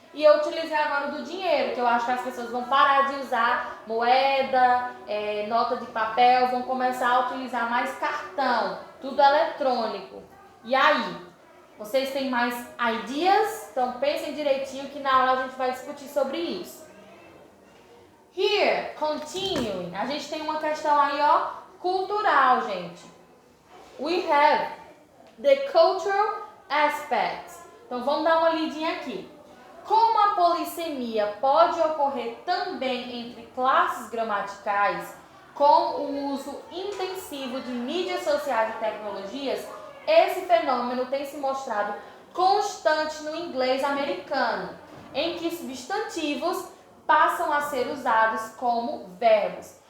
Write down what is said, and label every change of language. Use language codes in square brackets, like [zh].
[pt] E eu utilizei agora o do dinheiro, que eu acho que as pessoas vão parar de usar moeda, nota de papel, vão começar a utilizar mais cartão, tudo eletrônico. E aí, vocês têm mais ideas? Então pensem direitinho que na aula a gente vai discutir sobre isso. [en] Here, continuing, [pt] a gente tem uma questão aí, ó, cultural, gente. [en] We have the cultural aspects. [pt] Então vamos dar uma lidinha aqui. Como a polissemia pode ocorrer também entre classes gramaticais, com o uso intensivo de mídias sociais e tecnologias, esse fenômeno tem se mostrado constante no inglês americano, em que substantivos passam a ser usados como verbos.